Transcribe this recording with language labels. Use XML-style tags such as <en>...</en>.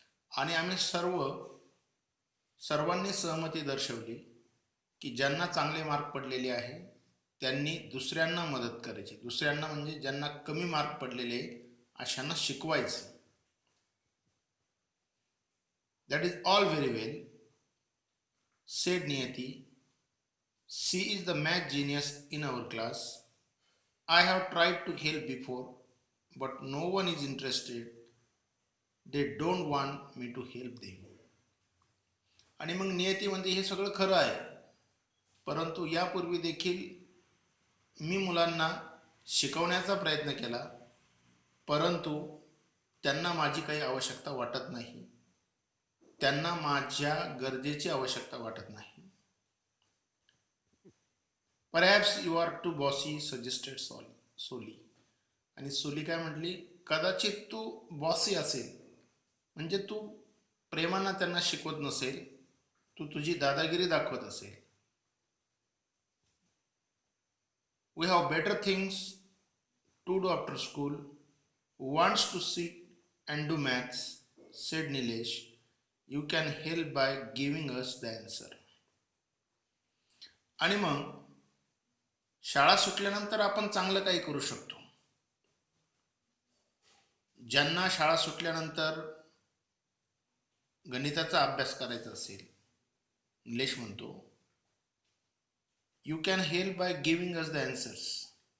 <mr>आणि आम्ही सर्वांनी सहमती दर्शवली की ज्यांना चांगले मार्क पडलेले आहे त्यांनी दुसऱ्यांना मदत करायची. दुसऱ्यांना म्हणजे ज्यांना कमी मार्क पडलेले अशांना शिकवायचं.</mr> <en>That is all very well, said Niyati. She is the math genius in our class. I have tried to help before but no one is interested. They don't want me to help them.</en> <mr>आणि मग नियती म्हणते, हे सगळं खरं आहे, परंतु यापूर्वी देखील मी मुलांना शिकवण्याचा प्रयत्न केला, परंतु त्यांना माझी काही आवश्यकता वाटत नाही, त्यांना माझ्या गरजेची आवश्यकता वाटत नाही.</mr> <en>Perhaps you are too bossy, suggested Soli.</en> <mr>आणि सोली काय म्हटली, कदाचित तू बॉसी असेल, म्हणजे तू प्रेमानं त्यांना शिकवत नसेल, तू तुझी दादागिरी दाखवत असेल.</mr> <en>We have better things to do after school. Who wants to sit and do maths? Said Nilesh. You can help by giving us the answer.</en> <mr>आणि मग शाळा सुटल्यानंतर आपण चांगलं काही करू शकतो. ज्यांना शाळा सुटल्यानंतर गणिताचा अभ्यास करायचा असेल, निलेश म्हणतो,</mr> <en>You can help by giving us the answers.</en>